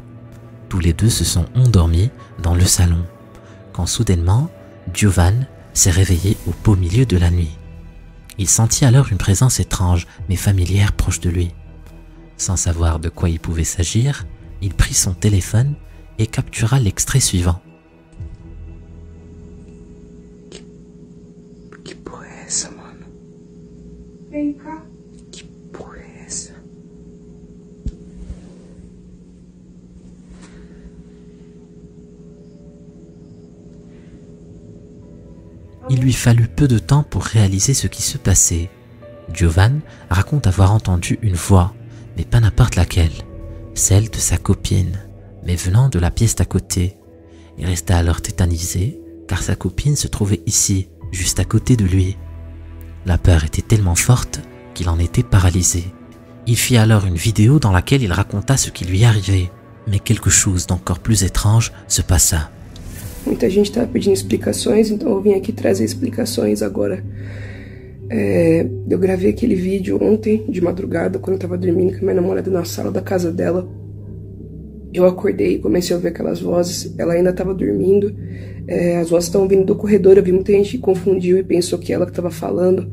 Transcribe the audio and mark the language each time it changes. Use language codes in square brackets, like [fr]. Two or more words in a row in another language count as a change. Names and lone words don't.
[fr] Tous les deux se sont endormis dans le salon, quand soudainement, Giovanni s'est réveillé au beau milieu de la nuit. Il sentit alors une présence étrange mais familière proche de lui. Sans savoir de quoi il pouvait s'agir, il prit son téléphone et captura l'extrait suivant. [pt] Que porra é essa, mano? Vem cá. Que porra é essa? [fr] Il lui fallut peu de temps pour réaliser ce qui se passait. Giovanni raconte avoir entendu une voix, mais pas n'importe laquelle, celle de sa copine, mais venant de la pièce d'à côté. Il resta alors tétanisé, car sa copine se trouvait ici, juste à côté de lui. La peur était tellement forte qu'il en était paralysé. Il fit alors une vidéo dans laquelle il raconta ce qui lui arrivait, mais quelque chose d'encore plus étrange se passa. [pt] Muita gente estava pedindo explicações, então eu vim aqui trazer explicações agora. Eu gravei aquele vídeo ontem, de madrugada, quando eu tava dormindo com a minha namorada na sala da casa dela. Eu acordei e comecei a ouvir aquelas vozes, ela ainda estava dormindo, as vozes estavam vindo do corredor, eu vi muita gente que confundiu e pensou que ela que estava falando.